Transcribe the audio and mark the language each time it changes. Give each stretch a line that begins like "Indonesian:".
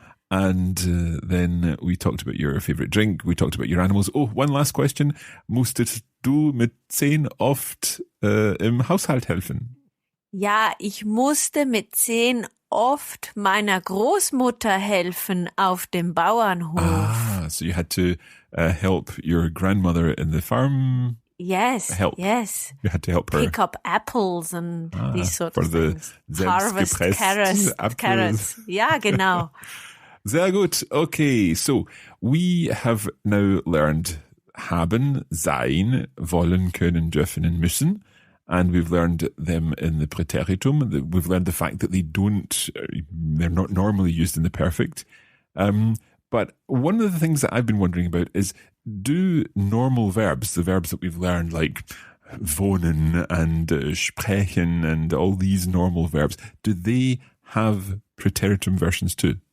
English: And then we talked about your favorite drink. We talked about your animals. Oh, one last question.
German: Musstest du mit 10 oft im Haushalt helfen? Ja, ich musste mit 10 oft meiner Großmutter helfen auf dem Bauernhof.
English: Ah, so you had to help your grandmother in the farm. Yes, help. yes. You had to help her. Pick up apples and these sort of things. Harvest carrots.
German: Ja, genau. Sehr gut.
English: Okay, so we have now learned haben, sein, wollen, können, dürfen, and müssen. And we've learned them in the Preteritum. We've learned the fact that they're not normally used in the perfect. But one of the things that I've been wondering about is, do normal verbs, the verbs that we've learned, like wohnen and sprechen and all these normal verbs, do they have Preteritum versions too?